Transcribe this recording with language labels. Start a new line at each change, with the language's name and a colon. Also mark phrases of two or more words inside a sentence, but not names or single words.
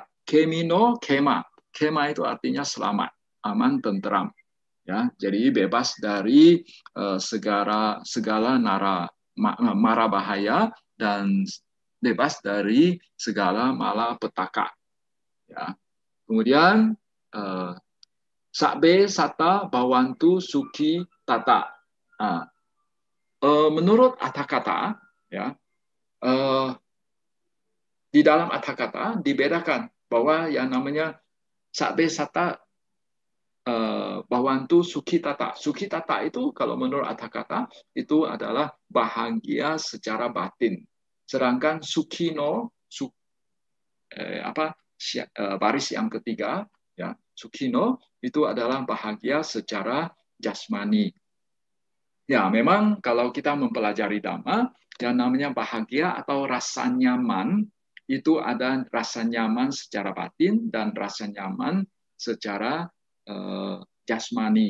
Pali: Kemino kema,
Indonesian: kema itu artinya selamat, aman, tentram. Ya, jadi bebas dari segala mara bahaya dan bebas dari segala malapetaka. Ya.
Pali: Kemudian sakbe sata bawantu suki tata.
Indonesian: Nah, menurut kata-kata ya di dalam kata-kata dibedakan bahwa yang namanya
Pali: sakbe sata bawantu sukitata.
Indonesian: Sukitata itu kalau menurut kata-kata itu adalah bahagia secara batin. Sedangkan sukino baris yang ketiga ya, sukino itu adalah bahagia secara jasmani. Ya, memang kalau kita mempelajari Dhamma, yang namanya bahagia atau rasa nyaman itu ada rasa nyaman secara batin dan rasa nyaman secara jasmani.